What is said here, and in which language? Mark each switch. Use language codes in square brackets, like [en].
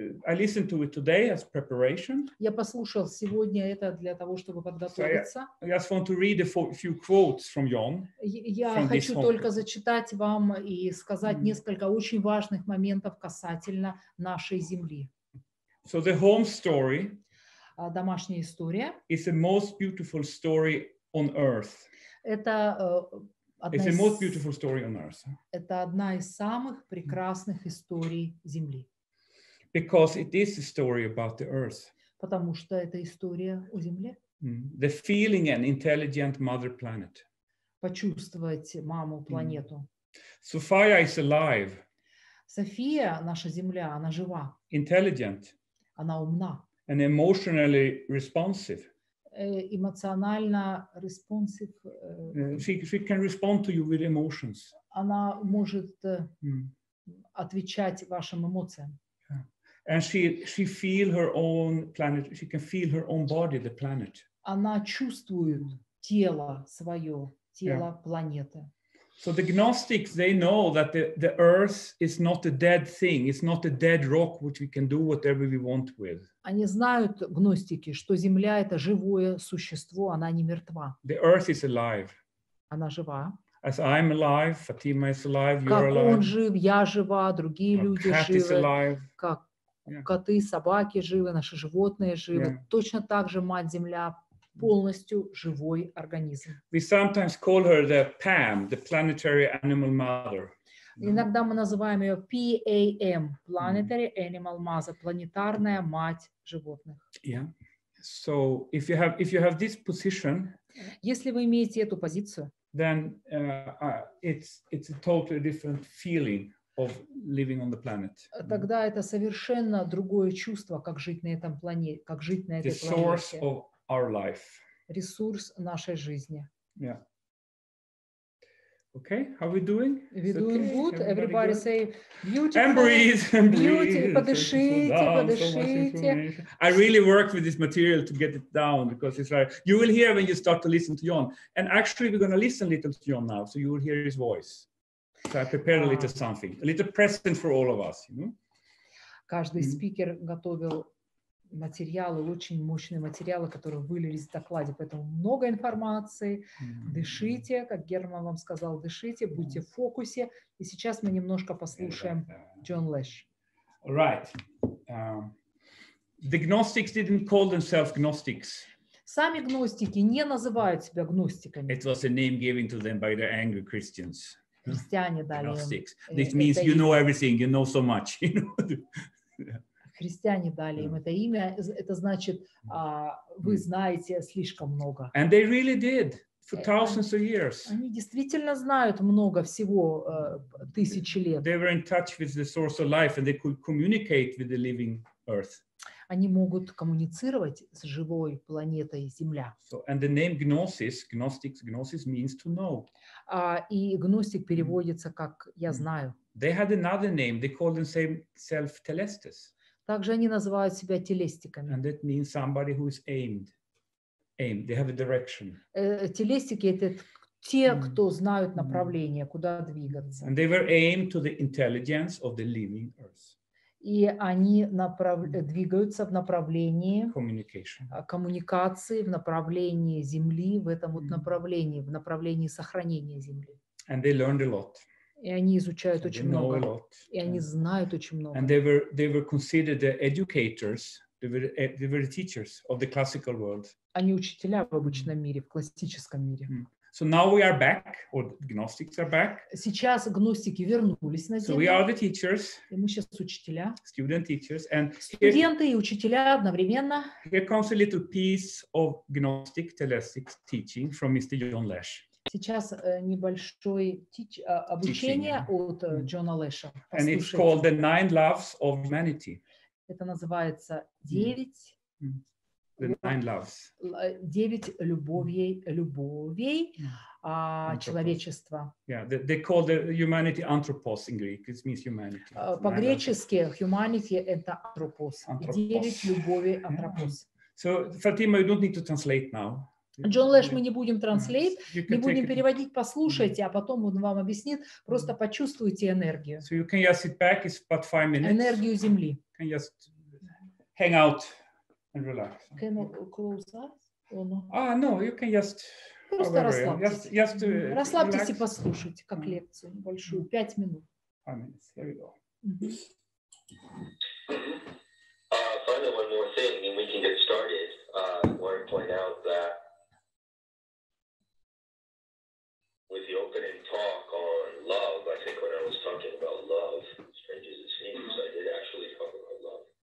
[en] I listened to it today as preparation. [ru] Я послушал сегодня это для того, чтобы подготовиться. [en] I just want to read a few quotes from John. [ru] Я хочу только зачитать вам и сказать несколько очень важных моментов касательно нашей земли. [en] So the home story. [ru] Домашняя история. [en] Is the most beautiful story on earth. [ru] Это [en] It's the most beautiful story on earth. [ru] Это одна из самых прекрасных историй Земли. [en] Because it is a story about the earth. [ru] Потому что это история о Земле. [en] The feeling an intelligent mother planet. [ru] Почувствовать маму планету. [en] Sophia is alive. [ru] София, наша Земля, она жива. [en] Intelligent. [ru] Она умна. [en] And emotionally responsive. [ru] Эмоционально responsive. [en] She can respond to you with emotions. [ru] Она может отвечать вашим эмоциям. [en] And she feel her own planet. She can feel her own body, the planet. [ru] Она чувствует тело свое, тело планеты. [en] So the Gnostics, they know that the earth is not a dead thing. It's not a dead rock which we can do whatever we want with. [ru] Они знают, гностики, что Земля — это живое существо, она не мертва. [en] The earth is alive. [ru] Она жива. [en] As I'm alive, Fatima is alive, you're [ru] как [en] alive. [ru] Он жив, я жива, другие люди живы. Как коты, собаки живы, наши животные живы. Точно так же Мать-Земля полностью живой организм. [en] We sometimes call her the PAM, the Planetary Animal Mother. [ru] Иногда мы называем ее PAM, [en] Planetary Animal Mother, [ru] планетарная мать животных. [en] Yeah. So if you have this position, [ru] если вы имеете эту позицию, [en] then it's a totally different feeling of living on the planet. [ru] Тогда это совершенно другое чувство, как жить на этом планете, как жить на этой планете. [en] The source of our life. [ru] Ресурс нашей жизни. [en] Yeah. Okay, how are we doing? We're doing good. Everybody say beautiful. And breathe. [ru] Подышите, подышите. [en] I really work with this material to get it down because it's like you will hear when you start to listen to John. And actually, we're going to listen a little to John now, so you will hear his voice. So I prepared a little something, a little present for all of us. You know? [ru] Каждый спикер готовил материалы, очень мощные материалы, которые вылились в докладе, поэтому много информации. Дышите, как Герман вам сказал, дышите, будьте в фокусе. И сейчас мы немножко послушаем Джон Лэш. [en] Right. The Gnostics didn't call themselves Gnostics. [ru] Сами гностики не называют себя гностиками. [en] It was a name given to them by the angry Christians. [ru] Христиане дали им. [en] This means you know everything, you know so much. [ru] Христиане дали им это имя. Это значит, вы знаете слишком много. [en] And they really did for thousands of years. [ru] Они действительно знают много всего тысячи лет. [en] They were in touch with the source of life and they could communicate with the living earth. [ru] Они могут коммуницировать с живой планетой Земля. [en] So, and the name Gnosis means to know. [ru] И гностик переводится как «я знаю». [en] They had another name. They called themselves Telestes. [ru] Также они называют себя телестиками. [en] And that means somebody who is aimed. They have a direction. [ru] Телестики — это те, кто знают направление, куда двигаться. [en] And they were aimed to the intelligence of the living earth. [ru] И они двигаются в направлении коммуникации, в направлении Земли, в этом вот направлении, в направлении сохранения Земли. [en] And they learned a lot. [ru] И они изучают очень много. И они знают очень много. [en] And they were considered the educators. They were the teachers of the classical world. [ru] Они учителя в обычном мире, в классическом мире. [en] So now we are back, or Gnostics are back. [ru] Сейчас гностики вернулись на [en] So [ru] Землю. [en] we are the teachers. [ru] И мы сейчас учителя. [en] Student teachers. And [ru] студенты и учителя одновременно. [en] Here comes a little piece of Gnostic Telestic teaching from Mr. John Lash. [ru] Сейчас небольшое обучение от Джона Лэша. [en] And it's called The 9 Loves of Humanity. [ru] Это называется 9 [en] The 9 loves. [ru] 9 любовей человечества. [en] Yeah, they call the humanity anthropos in Greek. It means humanity. [ru] По-гречески humanity это anthropos. 9 любовей anthropos. [en] So Fatima, you don't need to translate now. [ru] Джон Лэш мы не будем транслейт, не будем переводить, послушайте, а потом он вам объяснит, просто почувствуйте энергию. [en] So you can just sit back, it's about 5 minutes. [ru] Энергию Земли. [en] You can just hang out and relax. Can you close eyes? No, you can just... [ru] Просто расслабьтесь. Расслабьтесь и [en] relax. [ru] послушайте, как лекцию небольшую, 5 минут. [en] 5 minutes, here we go. Finally, one more thing, and we can get started. I want to point out that with the opening talk on love, I think when I was talking about love, strange as it seems, I did actually talk about love.